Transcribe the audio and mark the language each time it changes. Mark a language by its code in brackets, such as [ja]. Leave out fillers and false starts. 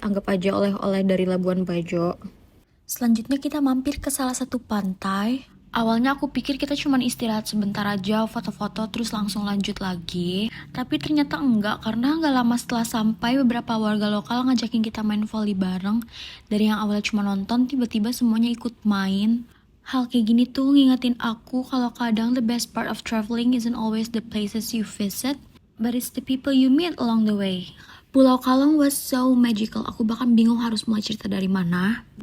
[id] Anggap aja oleh-oleh dari Labuan Bajo. Selanjutnya kita mampir ke salah satu pantai. Awalnya aku pikir kita cuma istirahat sebentar aja, foto-foto terus langsung lanjut lagi. Tapi ternyata enggak, karena nggak lama setelah sampai beberapa warga lokal ngajakin kita main volley bareng. Dari yang awalnya cuma nonton, tiba-tiba semuanya ikut main. Hal kayak gini tuh ngingetin aku kalau kadang [en] the best part of traveling isn't always the places you visit, but it's the people you meet along the way. [id] Pulau Kalong [en] was so magical, [id] aku bahkan bingung harus mulai cerita dari mana.